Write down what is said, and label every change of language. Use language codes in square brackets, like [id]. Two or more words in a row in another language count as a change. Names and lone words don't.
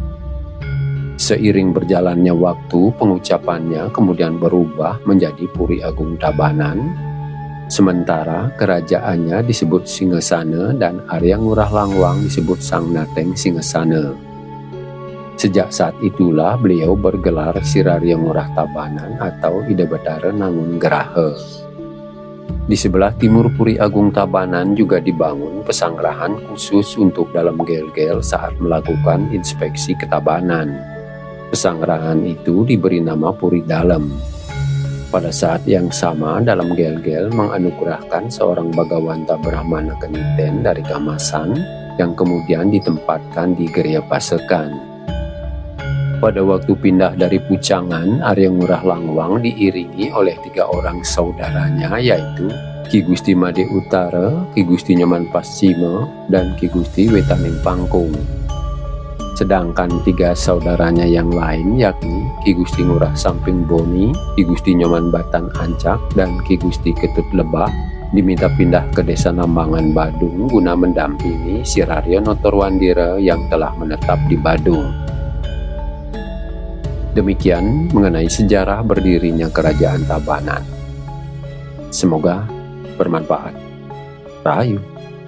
[id] Seiring berjalannya waktu, pengucapannya kemudian berubah menjadi Puri Agung Tabanan, sementara kerajaannya disebut Singasana dan Arya Ngurah Langwang disebut Sang Nateng Singasana. Sejak saat itulah beliau bergelar Sirarya Ngurah Tabanan atau Ida Batara Nangun Geraha. Di sebelah timur Puri Agung Tabanan juga dibangun pesanggrahan khusus untuk Dalam Gel-Gel saat melakukan inspeksi ketabanan. Pesanggrahan itu diberi nama Puri Dalem. Pada saat yang sama, Dalam Gel-Gel menganugerahkan seorang Bagawanta Brahmana Keniten dari Kamasan yang kemudian ditempatkan di Geria Pasekan. Pada waktu pindah dari Pucangan, Arya Ngurah Langwang diiringi oleh 3 orang saudaranya, yaitu Ki Gusti Made Utara, Ki Gusti Nyoman Pascima, dan Ki Gusti Wetaning Pangkung. Sedangkan 3 saudaranya yang lain yakni Ki Gusti Ngurah Samping Boni, Ki Gusti Nyoman Batan Ancak, dan Ki Gusti Ketut Lebah diminta pindah ke Desa Nambangan Badung guna mendampingi Sirarya Notorwandira yang telah menetap di Badung. Demikian mengenai sejarah berdirinya Kerajaan Tabanan. Semoga bermanfaat. Rahayu.